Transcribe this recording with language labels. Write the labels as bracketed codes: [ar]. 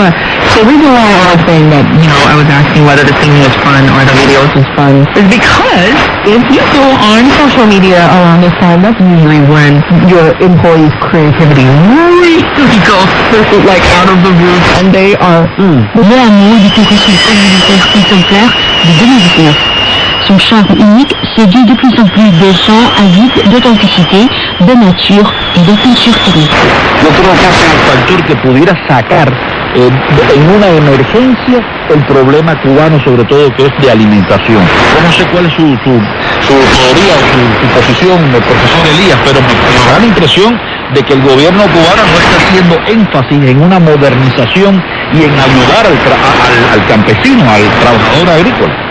[en] But the reason why I was saying that, I was asking whether the singing was fun or the videos was fun is because if you go on social media around this time, that's usually when your employees' creativity really goes like out of the roof, and they are [fr] L'amour du compositeur Christopher de 2019. Son charme unique séduit de plus en plus de gens avides d'authenticité, de nature et de culture ethnique. [es] Yo creo que ese es el factor que pudiera sacar en una emergencia el problema cubano, sobre todo que es de alimentación. Yo no sé cuál es su teoría o su posición, el profesor Elías, pero me da la impresión de que el gobierno cubano no está haciendo énfasis en una modernización y en ayudar al campesino, al trabajador agrícola.